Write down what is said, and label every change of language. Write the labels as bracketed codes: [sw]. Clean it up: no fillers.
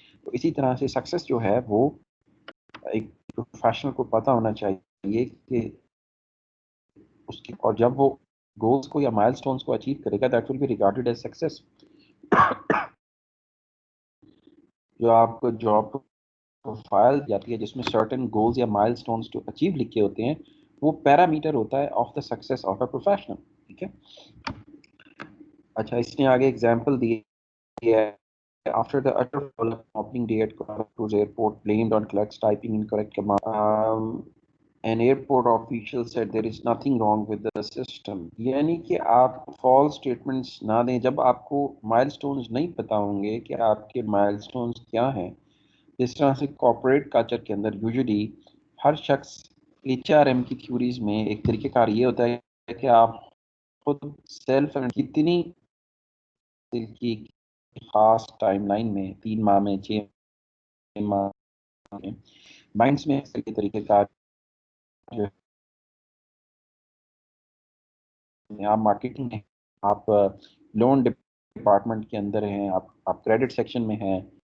[ur] تو اسی طرح سے سکسیس جو ہے وہ ایک پروفیشنل کو پتہ ہونا چاہیے کہ اس کی، اور جب وہ گولز کو یا مائل سٹونز کو اچیو کرے گا that will be ریگارڈڈ as success. جو آپ کو جاب پروفائل جاتی ہے جس میں سرٹن گولز یا مائل سٹونز ٹو اچیو لکھے ہوتے ہیں، وہ پیرامیٹر ہوتا ہے of the success of a professional. ٹھیک ہے. اچھا، اس نے آگے ایگزامپل دی ہے. [en] After the utter flop opening day at Kuala Lumpur's airport blamed on clerks typing incorrect command, an airport official said there is nothing wrong with the system. [ur] یعنی کہ آپ false statements نہ دیں جب آپ کو مائل سٹونز نہیں پتا ہوں گے کہ آپ کے مائل سٹونز کیا ہیں. جس طرح سے کارپوریٹ کلچر کے اندر یوزلی ہر شخص HRM کی تھیوریز میں ایک طریقہ کار یہ ہوتا ہے کہ آپ خود سیلف کتنی کی خاص ٹائم لائن میں 3 ماہ میں 6 ماہ میں بائنڈس میں کے طریقہ کار جو آپ مارکیٹنگ میں، آپ لون ڈپارٹمنٹ کے اندر ہیں، آپ کریڈٹ سیکشن میں ہیں.